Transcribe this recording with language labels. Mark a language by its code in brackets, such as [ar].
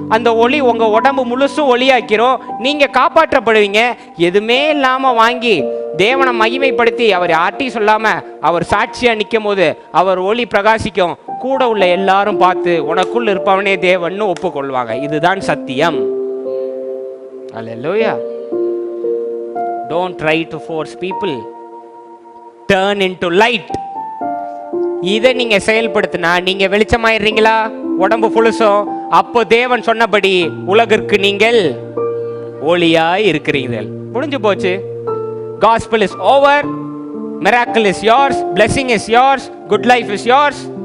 [ta] அந்த ஒளி உங்க உடம்பு முழுசும் ஒளியாக்கிறோம். நீங்க காப்பாற்றப்படுவீங்க. எதுவுமே இல்லாம வாங்கி தேவனை மகிமைப்படுத்தி அவர் யார்ட்டையும் சொல்லாம அவர் சாட்சியா நிற்கும் போது அவர் ஒளி பிரகாசிக்கும். கூட உள்ள எல்லாரும் பார்த்து உனக்குள் இருப்பவனே தேவன் ஒப்புக்கொள்வாங்க. இதுதான் சத்தியம். அல்லேலூயா. [en] Don't try to force people. Turn into light. [ta] இதை நீங்க செயல்படுத்தினா நீங்க வெளிச்சமாயிடுறீங்களா? உடம்பு புழுசும். அப்போ தேவன் சொன்னபடி உலகிற்கு நீங்கள் ஒளியாய் இருக்கிறீர்கள். முடிஞ்சு போச்சு. [en] Gospel is over. Miracle is yours. Blessing is yours. Good life is yours.